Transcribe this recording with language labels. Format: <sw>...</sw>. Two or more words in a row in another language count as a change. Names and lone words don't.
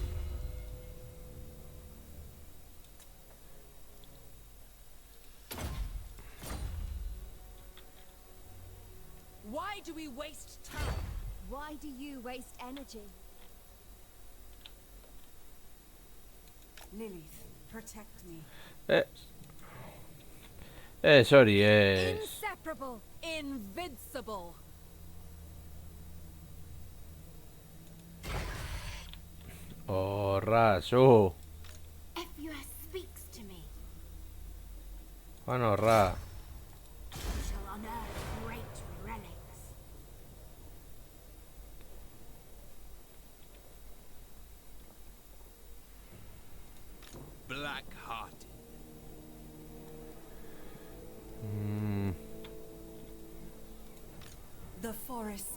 <en>Why do we waste time? Why do you waste energy? Lilith, protect me. Sorry, es... Inseparable. Invincible.</en> <eu>Horra, zu.</eu> <en>Ephua speaks to me.</en> <eu>Juan horra.</eu> <en>You shall unearth great relics. Black-hearted. The forest.</en>